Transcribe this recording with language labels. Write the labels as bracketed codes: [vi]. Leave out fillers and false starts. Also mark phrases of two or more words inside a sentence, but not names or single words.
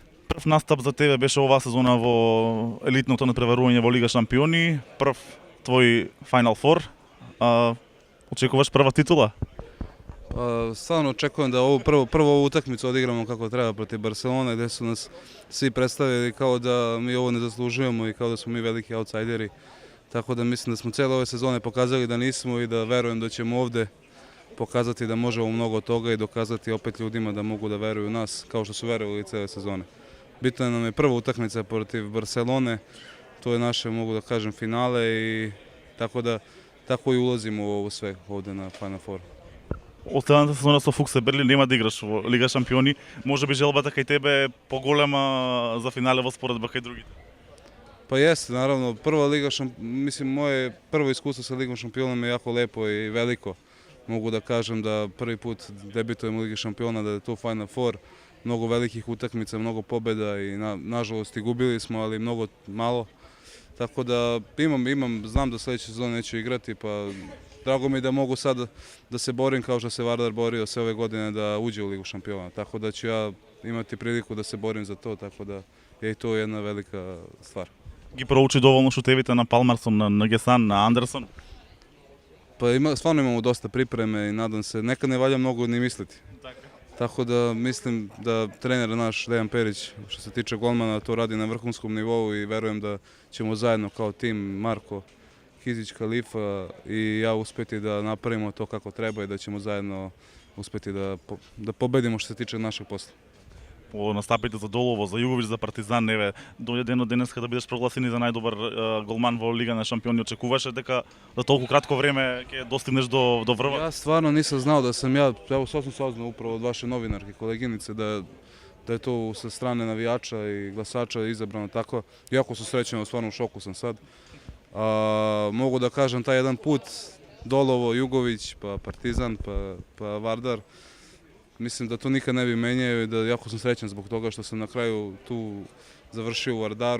[mk] Прв настап за тебе беше оваа сезона во елитното натпреварување во Лига Шампиони, прв твој Final Four. Очекуваш прва титула? [sr] Stvarno očekujem da prvu utakmicu odigramo kako treba protiv Barcelone, gdje su nas svi predstavili kao da mi ovo ne zaslužujemo i kao da smo mi veliki outsideri. Tako da mislim da smo cijele ove sezone pokazali da nismo i da verujem da ćemo ovdje pokazati da možemo mnogo toga i dokazati opet ljudima da mogu da veruju u nas kao što su verovali cijele sezone. Bitna nam je prva utakmica protiv Barcelone, to je naše, mogu da kažem, finale i tako i ulazimo u ovo sve ovdje na Final Four. [mk] Од следната сезона со Фуксе Берлин нема да играш во Лига Шампиони. Може би желбата кај тебе е поголема за финале во споредба кај другите? [sr] Pa jeste, naravno, mislim, moje prvo iskustvo sa Ligom šampiona je jako lepo i veliko. Mogu da kažem da prvi put debitujem u Ligi šampiona, da je to Final Four, mnogo velikih utakmica, mnogo pobjeda i nažalost i gubili smo, ali mnogo malo. Tako da znam da sljedeće sezone neću igrati, pa drago mi je da mogu sad da se borim kao što se Vardar borio sve ove godine da uđe u Ligu šampiona. Tako da ću ja imati priliku da se borim za to, tako da je i to jedna velika stvar. [mk] Ги проучи доволно шутевите на Палмарсон, на Гесан, на Андерсон? [sr] Pa stvarno imamo dosta pripreme i nadam se, nekad ne valja mnogo ni misliti. Tako da mislim da trener naš Dejan Perić, što se tiče golmana, to radi na vrhunskom nivou i verujem da ćemo zajedno kao tim, Marko, Kizić, Kalifa i ja uspjeti da napravimo to kako treba i da ćemo zajedno uspjeti da pobedimo što se tiče našeg posla. [mk] По настапите за Долово, за Југовиќ, за Партизан, еве, дојде денот денеска да бидеш прогласени за најдобар голман во Лига на шампиони. Очекуваше дека за толку кратко време ќе достигнеш до врва? [sr] Ja stvarno nisam znao da sam ja, evo sad sam saznao upravo od vaše novinarke, koleginice, da je to sa strane navijača i glasača izabrano tako. Jako sam srećan, stvarno u šoku sam sad. Mogu da kažem taj jedan put, Dolovo, Jugović, pa Partizan, pa Vardar, mislim da to nikad ne bi menjao i da jako sam srećan zbog toga što sam na kraju tu završio u Vardaru.